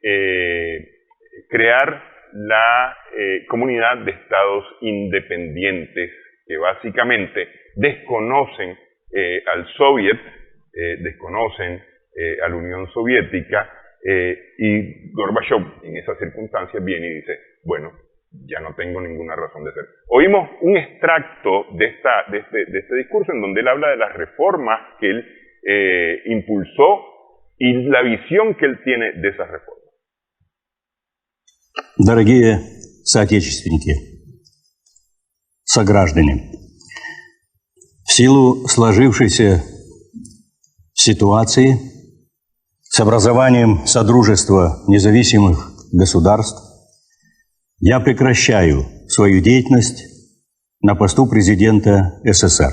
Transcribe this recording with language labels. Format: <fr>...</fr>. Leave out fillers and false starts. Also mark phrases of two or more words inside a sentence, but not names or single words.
<es>crear la comunidad de estados independientes, que básicamente desconocen al Soviet, desconocen a la Unión Soviética, y Gorbachev en esas circunstancias viene y dice: bueno, ya no tengo ninguna razón de ser. Oímos un extracto de este discurso en donde él habla de las reformas que él impulsó y la visión que él tiene de esas reformas.</es> <ru>Дорогие соотечественники, сограждане, в силу сложившейся ситуации с образованием Содружества независимых государств я прекращаю свою деятельность на посту президента СССР.</ru>